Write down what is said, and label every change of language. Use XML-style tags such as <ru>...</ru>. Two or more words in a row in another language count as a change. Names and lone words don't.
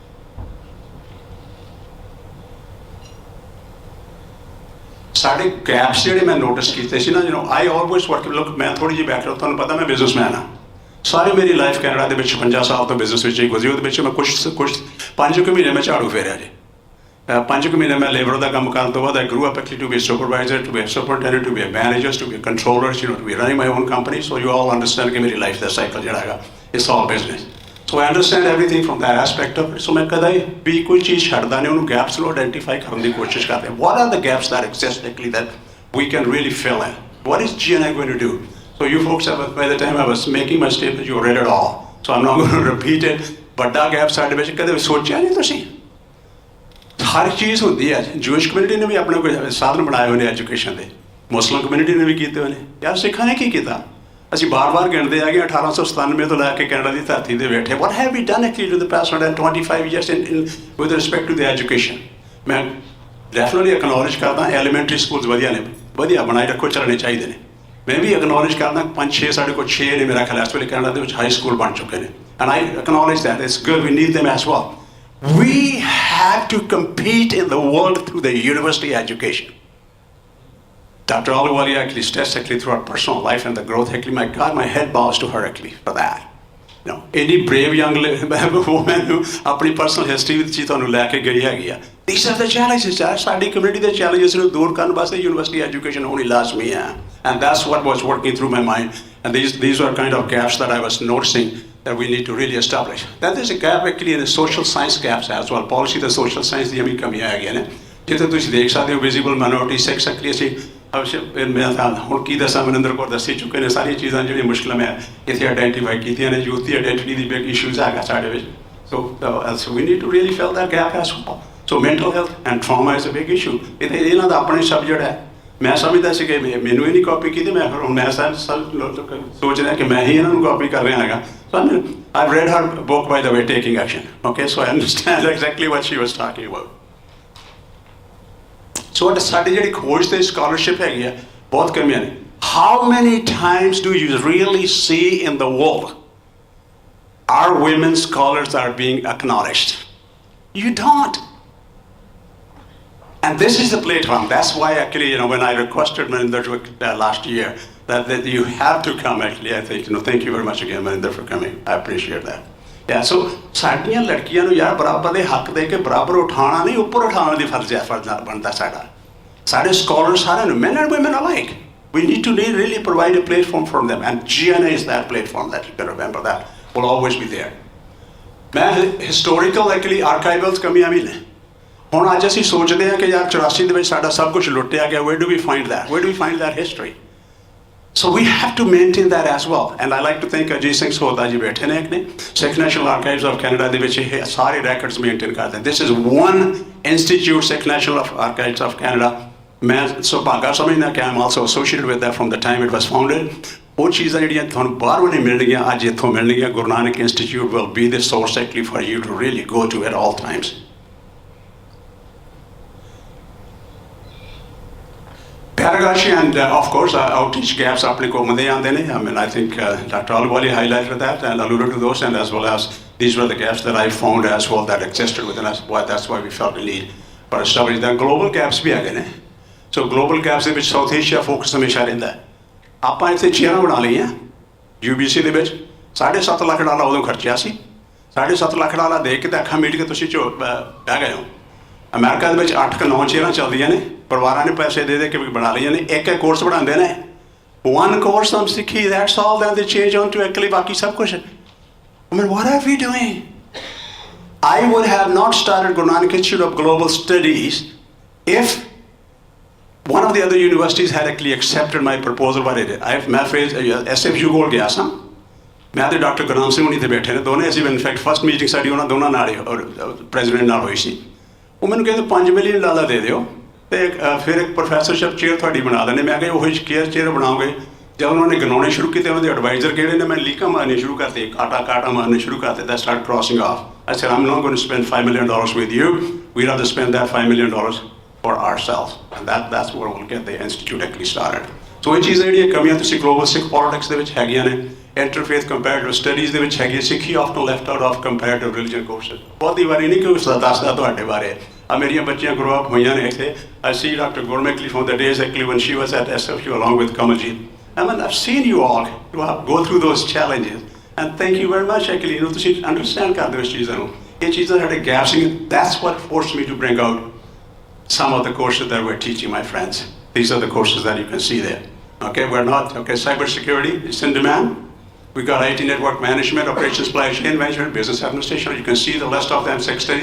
<pa>ਸਾਡੇ ਗੈਪਸ ਜਿਹੜੇ ਮੈਂ ਨੋਟਿਸ ਕੀਤੇ ਸੀ ਨਾ</pa> <en>I always work look</en> <pa>ਮੈਂ ਥੋੜੀ ਜਿਹੀ ਬੈਕਗ੍ਰਾਉਂਡ ਤੁਹਾਨੂੰ ਪਤਾ ਮੈਂ ਬਿਜ਼ਨਸਮੈਨ ਹਾਂ ਸਾਰੀ ਮੇਰੀ ਲਾਈਫ ਕੈਨੇਡਾ ਦੇ ਵਿੱਚ 50 ਸਾਲ ਤੋਂ ਬਿਜ਼ਨਸ ਵਿੱਚ ਹੀ ਗੁਜ਼ਰੀ ਉਹਦੇ ਵਿੱਚ ਮੈਂ ਕੁਛ 5 ਮਹੀਨੇ ਮੈਂ ਝਾੜੂ ਫੇਰਿਆ ਜੀ 5 ਮਹੀਨੇ ਮੈਂ ਲੇਬਰ ਦਾ ਕੰਮ ਕਰਨ ਤੋਂ ਬਾਅਦ</pa> <en>I grew up actually to be a supervisor, to be a superintendent, to be a manager, to be a controller, to be running my own company. So you all understand</en> <hi>कि मेरी life का cycle</hi> <pa>ਜਿਹੜਾ ਹੈਗਾ</pa> <en>it's all business. So I understand everything from that aspect of it.</en> <pa>So ਮੈਂ ਕਦਾ ਭੀ ਕੋਈ ਚੀਜ਼ ਛੜਦਾ ਨਹੀਂ ਉਨ੍ਹੋਂਨੇ gaps ਨੂੰ identify ਕਰਨ ਦੀ ਕੋਸ਼ਿਸ਼ ਕਰਦੇ ਹਾਂ.</pa> <en>What are the gaps that exist actually that we can really fill in? What is GNI going to do? So you folks have, by the time I was making my statement, you read it all. So I'm not going to repeat it.</en> <pa>ਵੱਡਾ gap ਸਾਡੇ ਵਿੱਚ ਕਦੇ ਸੋਚਿਆ ਨਹੀਂ ਤੁਸੀਂ ਹਰ ਚੀਜ਼ ਹੁੰਦੀ ਹੈ</pa> <en>Jewish community</en> <pa>ਨੇ ਵੀ ਆਪਣੇ ਕੋਈ ਸਾਧਨ ਬਣਾਏ ਹੋਏ ਨੇ ਐਜੂਕੇਸ਼ਨ ਦੇ</pa> <en>Muslim community</en> <pa>ਨੇ ਵੀ ਕੀਤੇ ਹੋਏ ਨੇ ਯਾਰ ਸਿੱਖਾਂ ਨੇ ਕੀ ਕੀਤਾ ਅਸੀਂ ਬਾਰ-ਬਾਰ ਗਿਣਦੇ ਆ ਕਿ 1897 ਤੋਂ ਲੈ ਕੇ ਕੈਨੇਡਾ ਦੀ ਧਰਤੀ ਤੇ ਬੈਠੇ</pa> <en>what have we done actually to the past 125 years in with respect to the education</en> <pa>ਮੈਂ</pa> <en>definitely acknowledge</en> <pa>ਕਰਦਾ</pa> <en>elementary schools</en> <pa>ਵਧੀਆ ਨੇ ਵਧੀਆ ਬਣਾਈ ਰੱਖੋ ਚੱਲਣੇ ਚਾਹੀਦੇ ਨੇ ਮੈਂ ਵੀ ਐਕਨੋਲੇਜ ਕਰਦਾ 5-6 ਸਾਡੇ ਕੋਲ 6 ਨੇ ਮੇਰਾ ਖਿਆਲ ਇਸ ਵੇਲੇ ਕੈਨੇਡਾ ਦੇ ਵਿੱਚ</pa> <en>high school</en> <pa>ਬਣ ਚੁੱਕੇ ਨੇ</pa> <en>and I acknowledge that it's good we need them as well. We have to compete in the world through the university education. Dr. Ahluwalia actually stressed actually through our personal life and the growth. Actually, my God, my head bows to her actually for that. You know, any brave young woman who अपनी personal history with</en> <hi>चीज़ों को लेके गई है</hi> <en>These are the challenges. Our community the challenges</en> <pa>ਨੂੰ ਦੂਰ ਕਰਨ ਵਾਸਤੇ</pa> <en>university education only</en> <pa>ਲਾਜ਼ਮੀ ਹੈ.</pa> <en>And that's what was working through my mind. And these were kind of gaps that I was noticing that we need to really establish. Then there's a gap actually in the social science gaps as well. Policy the social science</en> <pa>ਦੀਆਂ ਵੀ ਕਮੀਆਂ ਹੈਗੀਆਂ ਨੇ ਜਿੱਥੇ ਤੁਸੀਂ ਦੇਖ ਸਕਦੇ ਹੋ</pa> <en>visible minority sex actually</en> <pa>ਅਸੀਂ ਮੈਂ ਹੁਣ ਕੀ ਦੱਸਾਂ ਮਨਿੰਦਰ ਕੌਰ ਦੱਸੀ ਚੁੱਕੇ ਨੇ ਸਾਰੀਆਂ ਚੀਜ਼ਾਂ ਜਿਹੜੀਆਂ ਮੁਸ਼ਕਿਲ ਮੈਂ ਇੱਥੇ ਆਈਡੈਂਟੀਫਾਈ ਕੀਤੀਆਂ ਨੇ ਯੂਥ ਦੀ ਆਈਡੈਂਟਿਟੀ ਦੀ</pa> <en>big issues</en> <pa>ਹੈਗਾ ਸਾਡੇ ਵਿੱਚ</pa> <en>so we need to really fill that gap as well. So mental health and trauma is a big issue.</en> <pa>ਇਹਨਾਂ ਦਾ ਆਪਣੇ ਸਬਜੈਕਟ ਹੈ ਮੈਂ ਸਮਝਦਾ ਸੀ ਕਿ ਮੈਨੂੰ ਇਹ ਨਹੀਂ ਕਾਪੀ ਕੀਤੀ ਮੈਂ ਫਿਰ ਹੁਣ ਮੈਂ ਸੋਚ ਰਿਹਾ ਕਿ ਮੈਂ ਹੀ ਇਹਨਾਂ ਨੂੰ ਕਾਪੀ ਕਰ ਰਿਹਾ ਹੈਗਾ</pa> <en>so I've read her book by the way Taking Action okay so I understand exactly what she was talking about so</en> <pa>ਸਾਡੀ ਜਿਹੜੀ ਖੋਜ ਤੇ ਸਕਾਲਰਸ਼ਿਪ ਹੈਗੀ ਆ ਬਹੁਤ ਕਮੀਆਂ ਨੇ</pa> <en>how many times do you really see in the world our women scholars are being acknowledged you don't. And this is the platform. That's why actually, when I requested Maninder last year that you have to come actually, I think, thank you very much again, Maninder, for coming. I appreciate that. Yeah, so</en> <pa>ਸਾਡੀਆਂ ਲੜਕੀਆਂ ਨੂੰ ਯਾਰ ਬਰਾਬਰ ਦੇ ਹੱਕ ਦੇ ਕੇ ਬਰਾਬਰ ਉਠਾਉਣਾ ਨਹੀਂ ਉੱਪਰ ਉਠਾਉਣ ਦੀ ਫਰਜ਼ ਬਣਦਾ ਸਾਡਾ ਸਾਡੇ ਸਕੋਲਰ ਸਾਰਿਆਂ ਨੂੰ</pa> <en>men and women alike. We need to really provide a platform for them and GNI is that platform that you can remember that will always be there.</en> <pa>ਮੈਂ</pa> <en>historical actually archival</en> <pa>ਕਮੀਆਂ ਵੀ ਨੇ ਹੁਣ ਅੱਜ ਅਸੀਂ ਸੋਚਦੇ ਹਾਂ ਕਿ ਯਾਰ 84 ਦੇ ਵਿੱਚ ਸਾਡਾ ਸਭ ਕੁਝ ਲੁੱਟਿਆ ਗਿਆ</pa> <en>where do we find that history so we have to maintain that as well and I like to thank Ajit Singh Sodha ji</en> <pa>ਬੈਠੇ ਨੇ ਇੱਕ ਨੇ</pa> <en>Sikh National Archives of Canada</en> <pa>ਦੇ ਵਿੱਚ ਇਹ ਸਾਰੇ</pa> <en>records maintain ਕਰਦੇ this is one institute Sikh National Archives of Canada</en> <pa>ਮੈਂ ਸੁਭਾਗਾ ਸਮਝਦਾ ਕਿ</pa> <en>I'm also associated with that from the time it was founded</en> <pa>ਉਹ ਚੀਜ਼ਾਂ ਜਿਹੜੀਆਂ ਤੁਹਾਨੂੰ ਬਾਹਰੋਂ ਨਹੀਂ ਮਿਲਣਗੀਆਂ ਅੱਜ ਇੱਥੋਂ ਮਿਲਣਗੀਆਂ</pa> <en>ਗੁਰੂ ਨਾਨਕ Institute will be the source actually for you to really go to at all times. Pedagogy and of course outreach gaps</en> <pa>ਆਪਣੇ ਕੋਲ ਹੁੰਦੇ ਆਉਂਦੇ ਨੇ</pa> <en>I mean I think Dr. Ahluwalia highlighted that and alluded to those and as well as these were the gaps that I found as well that existed within us that's why we felt the need for establishing that global gaps</en> <pa>ਵੀ ਹੈਗੇ ਨੇ</pa> <en>so global gaps</en> <pa>ਦੇ ਵਿੱਚ South Asia focus ਹਮੇਸ਼ਾ ਰਹਿੰਦਾ ਆਪਾਂ ਇੱਥੇ ਚੇਅਰਾਂ ਬਣਾ ਲਈਆਂ UBC ਦੇ ਵਿੱਚ $7.5 ਲੱਖ ਉਦੋਂ ਖਰਚਿਆ ਸੀ $7.5 ਲੱਖ ਦੇ ਕੇ ਤਾਂ ਅੱਖਾਂ ਮੀਟ ਕੇ ਤੁਸੀਂ ਬਹਿ ਗਏ ਹੋ ਅਮਰੀਕਾ ਦੇ ਵਿੱਚ 8-9 ਚੇਅਰਾਂ ਚੱਲਦੀਆਂ ਨੇ, ਪਰਿਵਾਰਾਂ ਨੇ ਪੈਸੇ ਦੇ ਕੇ ਬਣਾ ਲਈਆਂ ਨੇ, ਇੱਕ ਕੋਰਸ ਬਣਾਉਂਦੇ ਨੇ,</pa> <en>one course on Sikhi, that's all, then they change on to actually</en> <pa>ਬਾਕੀ ਸਭ ਕੁਛ.</pa> <en>I mean, what are we doing? I would have not started Guru Nanak Institute of Global Studies if one of the other universities had actually accepted my proposal. What I did,</en> <pa>ਮੈਂ ਫਿਰ SFU ਕੋਲ ਗਿਆ ਸਾਂ, ਮੈਂ ਤੇ ਡਾਕਟਰ ਗੁਰਨਾਮ ਸਿੰਘ ਹੁਣੀ ਤੇ ਬੈਠੇ ਨੇ ਦੋਨੇ, ਅਸੀਂ</pa> <en>infact first meeting</en> <pa>ਸਾਡੀ ਉਹਨਾਂ ਦੋਨਾਂ ਨਾਲ ਹੀ ਪ੍ਰੈਜ਼ੀਡੈਂਟ ਨਾਲ ਹੋਈ ਸੀ. ਉਹ ਮੈਨੂੰ ਕਹਿੰਦੇ 5</pa> <en>million dollar</en> <pa>ਦੇ ਦਿਓ ਤੇ ਫਿਰ ਇੱਕ</pa> <en>professorship chair</en> <pa>ਤੁਹਾਡੀ ਬਣਾ ਦਿੰਦੇ. ਮੈਂ ਕਿਹਾ ਉਹੀ ਚੇਅਰ ਬਣਾਓਗੇ. ਜਦ ਉਹਨਾਂ ਨੇ ਗਿਣਾਉਣੇ ਸ਼ੁਰੂ ਕੀਤੇ, ਉਹਨਾਂ ਦੇ ਐਡਵਾਈਜ਼ਰ ਕਿਹੜੇ ਨੇ, ਮੈਂ ਲੀਕਾਂ ਮਾਰਨੇ ਸ਼ੁਰੂ ਕਰਤੇ, ਕਾਟਾ ਮਾਰਨੇ ਸ਼ੁਰੂ ਕਰਤੇ.</pa> <en>that started crossing off. I said, I'm not going to spend $5 million with you. We'd rather spend that $5 million for ourselves. And that's where we'll get the institute actually started.</en> <pa>So ਇਹ ਚੀਜ਼ਾਂ ਜਿਹੜੀਆਂ ਕਮੀਆਂ ਤੁਸੀਂ</pa> <en>global Sikh politics</en> <pa>ਦੇ ਵਿੱਚ ਹੈਗੀਆਂ ਨੇ,</pa> <en>interfaith comparative studies</en> <pa>ਦੇ ਵਿੱਚ ਹੈਗੀ, ਸਿੱਖੀ</pa> <en>often left out of comparative religion courses.</en> <pa>ਬਹੁਤੀ ਵਾਰੀ ਨਹੀਂ ਕੋਈ ਦੱਸਦਾ ਤੁਹਾਡੇ ਬਾਰੇ. ਆ ਮੇਰੀਆਂ ਬੱਚੀਆਂ</pa> <en>grow up</en> <pa>ਹੋਈਆਂ ਨੇ ਇੱਥੇ.</pa> <en>I see Dr. Gurmekli from the days actually when she was at SFU along with Kamalji. I mean, I've seen you all go through those challenges. And thank you very much actually.</en> <pa>ਤੁਸੀਂ understand ਕਰਦੇ ਹੋ ਇਸ ਚੀਜ਼ਾਂ ਨੂੰ. ਇਹ ਚੀਜ਼ਾਂ ਸਾਡੇ</pa> <en>gaps in. That's what forced me to bring out some of the courses that we're teaching my friends. These are the courses that you can see there. Okay, we're not, okay, cybersecurity is in demand. We got IT network management, operations, supply chain management, business administration. You can see the list of them, 6 studies.</en>